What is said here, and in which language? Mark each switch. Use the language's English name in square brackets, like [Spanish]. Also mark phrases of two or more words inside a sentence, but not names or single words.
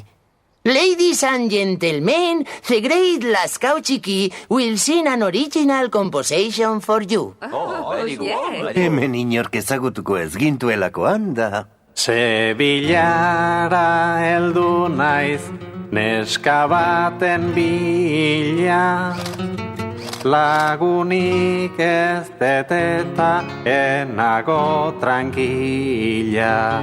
[English] Ladies and gentlemen, the great Lascaux Chiqui will sing an original composition for you. [Basque] Hemen inork ezagutuko ez gintuelako handa. Sevillara heldu naiz, neska baten bila. Lagunik ez deteta enago tranquila.